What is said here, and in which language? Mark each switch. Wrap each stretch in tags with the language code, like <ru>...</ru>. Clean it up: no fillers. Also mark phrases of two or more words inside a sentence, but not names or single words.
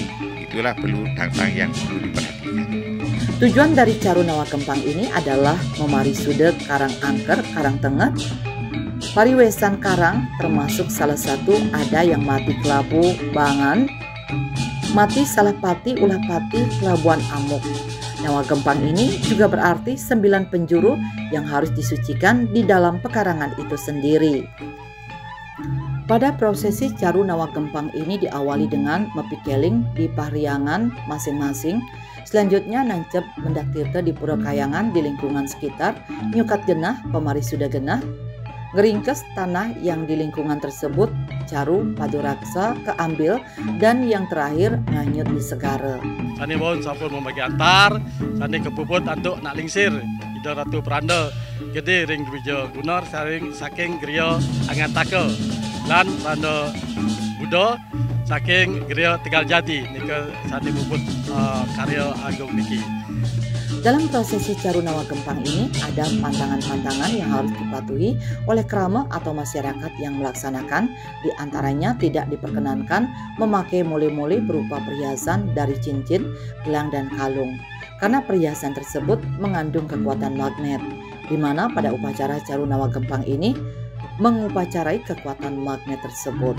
<id>Itulah perlu tantangan yang perlu diperhatikan. Tujuan dari Caru Nawa Kempang ini adalah memari sude Karang Angker, Karang Tengah, pariwesan karang, termasuk salah satu ada yang mati kelabu bangan, mati salah pati ulah pati kelabuan amuk. Nawa Gempang ini juga berarti 9 penjuru yang harus disucikan di dalam pekarangan itu sendiri. Pada prosesi Caru Nawa Gempang ini diawali dengan mepikeling di pahriangan masing-masing. Selanjutnya nancep mendak tirta di Pura Kayangan di lingkungan sekitar, nyukat genah, pemari sudah genah, ngeringkes tanah yang di lingkungan tersebut, caru paduraksa keambil, dan yang terakhir nganyut di segara.</id> <ban>Sani bon sampun membagi antar, sani kepuput antuk nak lingsir, ida ratu peranda, gede ring dwija gunor saking griya angantake, lan peranda Buddha saking griya Tegal Jati, nika sani puput karya agung niki.</ban> <id>Dalam prosesi Caru Nawa Gempang ini ada pantangan-pantangan yang harus dipatuhi oleh krama atau masyarakat yang melaksanakan. Di antaranya tidak diperkenankan memakai mole-mole berupa perhiasan dari cincin, gelang, dan kalung, karena perhiasan tersebut mengandung kekuatan magnet, di mana pada upacara Caru Nawa Gempang ini mengupacarai kekuatan magnet tersebut.</id>